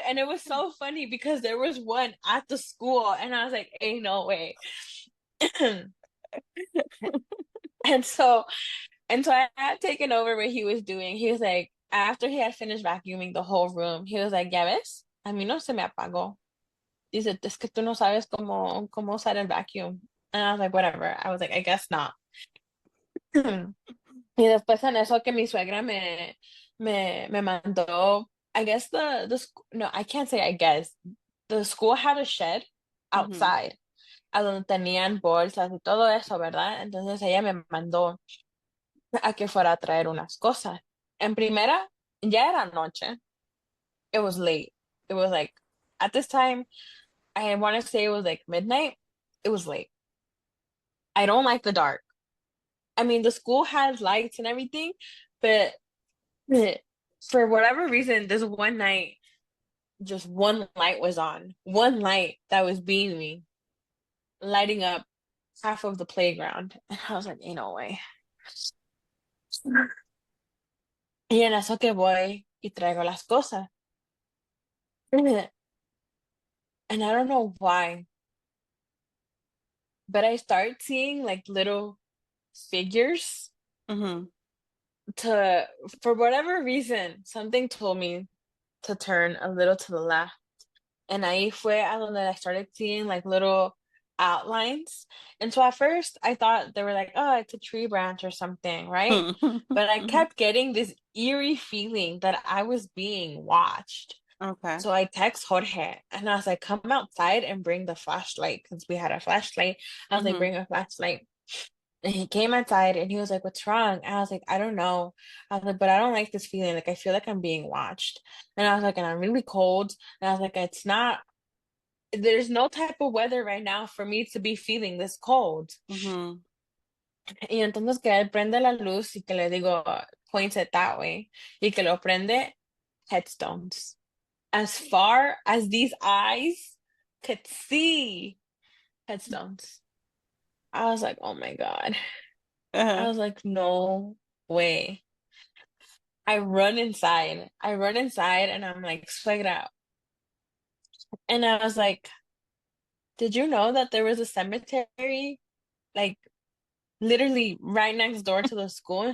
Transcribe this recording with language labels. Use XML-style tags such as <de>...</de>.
<en>And it was so funny because there was one at the school, and I was like, ain't no way. And so, and so I had taken over what he was doing. He was like, after he had finished vacuuming the whole room, he was like,</en> <es>ya ves, a mí no se me apagó. Dice, es que tú no sabes cómo usar el vacuum.</es> <en>And I was like, whatever. I was like, I guess not.</en> <es>Y después en eso que mi suegra me mandó,</es> <en>I guess no, I can't say I guess. The school had a shed Hmm. outside,</en> <es>a donde tenían bolsas y todo eso, ¿verdad? Entonces ella me mandó a que fuera a traer unas cosas. En primera, ya era noche.</es> <en>It was late. It was like, at this time, I want to say it was like midnight. It was late. I don't like the dark. I mean, the school has lights and everything, but for whatever reason, this one night, just one light was on. One light that was beaming, lighting up half of the playground. And I was like, ain't no way.</en> <es>Y en eso que voy y traigo las cosas.</es> <en>And I don't know why, but I start seeing like little figures Hmm. to, for whatever reason, something told me to turn a little to the left. And</en> <es>ahí fue a donde</es> <en>I started seeing like little outlines. And so at first I thought they were like, oh, it's a tree branch or something, right? But I kept getting this eerie feeling that I was being watched. Okay. So I text Jorge and I was like, come outside and bring the flashlight because we had a flashlight. I was like, Hmm. bring a flashlight. And he came outside and he was like, what's wrong? And I was like, I don't know. I was like, but I don't like this feeling. Like, I feel like I'm being watched. And I was like, and I'm really cold. And I was like, it's not. there's no type of weather right now for me to be feeling this cold. Mm-hmm.</en> <es>Y entonces que él prende la luz y que le digo,</es> <en>point it that way,</en> <es>y que lo prende,</es> <en>headstones. As far as these eyes could see, headstones. I was like, oh my God. I Uh-huh. was like, no way. I run inside. I run inside and I'm like, suegra. And I was like, did you know that there was a cemetery like literally right next door to the school?</en>